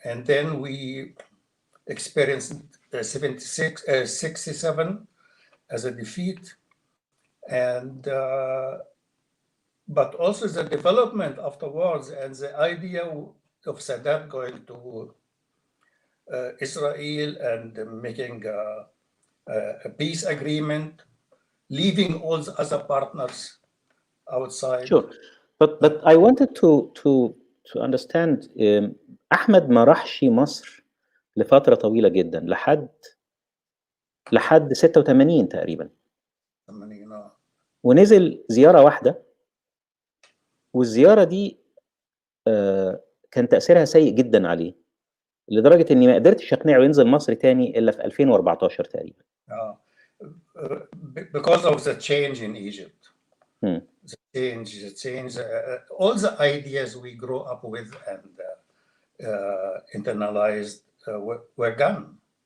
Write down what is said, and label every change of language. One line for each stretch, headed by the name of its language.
English: And then we experienced 67 as a defeat, and but also the development afterwards and the idea of Sadat going to Israel and making a peace agreement, leaving all the other partners outside. Sure, but I wanted to understand.
Arabic: أحمد ما راحش مصر لفترة طويلة جدا لحد 86 تقريبا. ونزل زيارة واحدة، والزيارة دي كان تأثيرها سيء جدا عليه، لدرجة إني ما قدرتش أقنعه ينزل مصر تاني إلا في 2014 تقريبا.
English: Because of the change in Egypt. The change, all the ideas we grew up with and internalized were gone.